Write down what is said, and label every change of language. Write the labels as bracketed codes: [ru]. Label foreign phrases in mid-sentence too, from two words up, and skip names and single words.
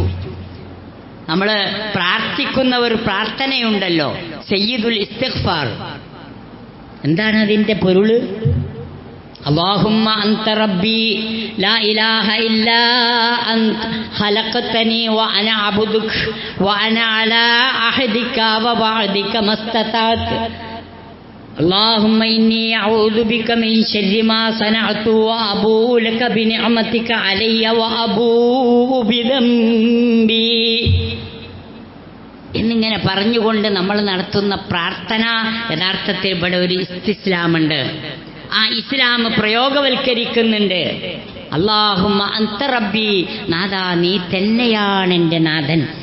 [ml] നമ്മൾ പ്രാർത്ഥിക്കുന്ന ഒരു പ്രാർത്ഥനയുണ്ടല്ലോ, സയ്യിദുൽ ഇസ്തിഗ്ഫാർ. എന്താണ് അതിൻ്റെ പൊരുള്? [ar] اللهم أنت ربي لا إله إلا أنت خلقتني وأنا عبدك وأنا على عهدك ووعدك ما استطعت. اللهم إني أعوذ بك من شر ما صنعت وأبوء لك بنعمتك علي وأبوء بذنبي. [ml] എന്നിങ്ങനെ പറഞ്ഞുകൊണ്ട് നമ്മൾ നടത്തുന്ന പ്രാർത്ഥന യഥാർത്ഥത്തിൽ ഇവിടെ ഒരു ഇസ്തിസ്ലാമുണ്ട്. ആ ഇസ്ലാം പ്രയോഗവൽക്കരിക്കുന്നുണ്ട്. [ar] اللهم أنت ربي, [ml] നാഥാ നീ തന്നെയാണ് എൻ്റെ നാഥൻ.